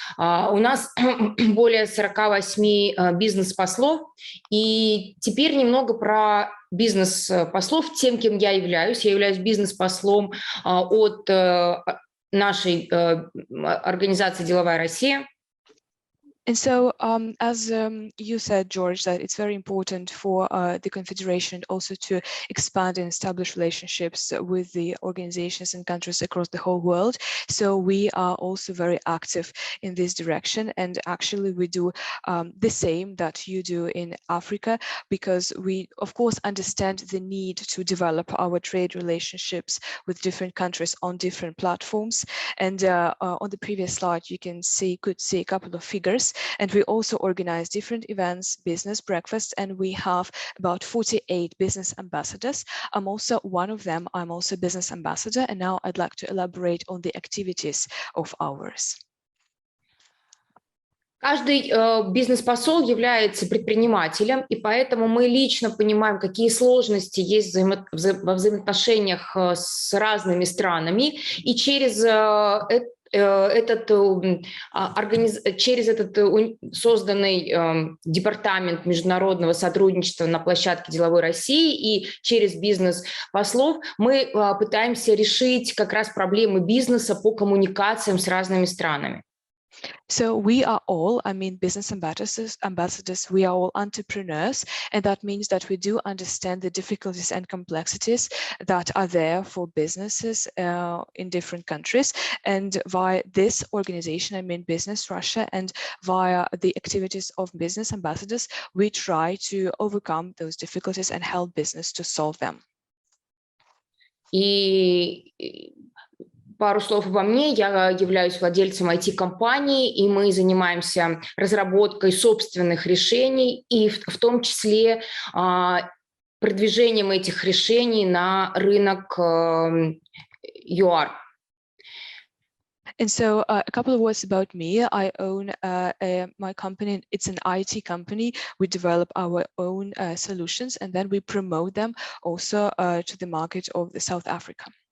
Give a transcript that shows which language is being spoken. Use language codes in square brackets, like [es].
[ru] У нас более 48 бизнес-послов. И теперь немного про бизнес-послов, тем, кем я являюсь. Я являюсь бизнес-послом от нашей организации «Деловая Россия». [en] And so, as you said, George, that it's very important for the Confederation also to expand and establish relationships with the organizations and countries across the whole world. So we are also very active in this direction. And actually, we do the same that you do in Africa, because we, of course, understand the need to develop our trade relationships with different countries on different platforms. And on the previous slide, you could see a couple of figures. And we also organize different events, business breakfasts, and we have about 48 business ambassadors. I'm also one of them. I'm also a business ambassador, and now I'd like to elaborate on the activities of ours. [ru] Каждый бизнес-посол является предпринимателем, и поэтому мы лично понимаем, какие сложности есть во взаимоотношениях с разными странами, и через этот созданный департамент международного сотрудничества на площадке «Деловой России» и через бизнес-послов мы пытаемся решить как раз проблемы бизнеса по коммуникациям с разными странами. [en] So we are all, business ambassadors, we are all entrepreneurs, and that means that we do understand the difficulties and complexities that are there for businesses in different countries. And via this organization, Business Russia, and via the activities of business ambassadors, we try to overcome those difficulties and help business to solve them. [ru] И пару слов обо мне. Я являюсь владельцем IT-компании, и мы занимаемся разработкой собственных решений, и в том числе продвижением этих решений на рынок ЮАР. [en] And so a couple of words about me. I own my company. It's an IT company. We develop our own solutions, and then we promote them also to the market of South Africa.